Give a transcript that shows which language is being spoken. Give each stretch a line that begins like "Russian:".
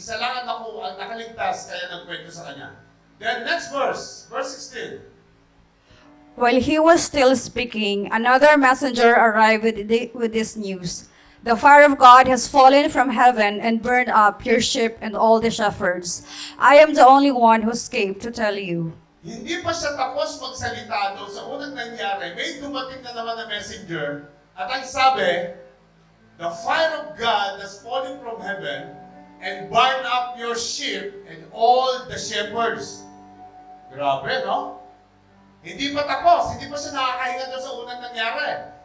Filipino: Isa lang ang nakaligtas, kaya nagkwento sa kanya.
English: Then, next verse. Verse 16. While he was still speaking, another messenger arrived with this news. The fire of God has fallen from heaven and burned up your ship and all the shepherds. I am the only one who escaped to tell you.
Filipino: Hindi pa siya tapos magsalita doon sa unang nangyari. May dumating na naman na messenger at ang sabi,
English: the fire of God has fallen from heaven and burned up your ship and all the shepherds.
Filipino: Grabe, no? Hindi pa tapos. Hindi pa siya nakakahinga doon sa unang nangyari.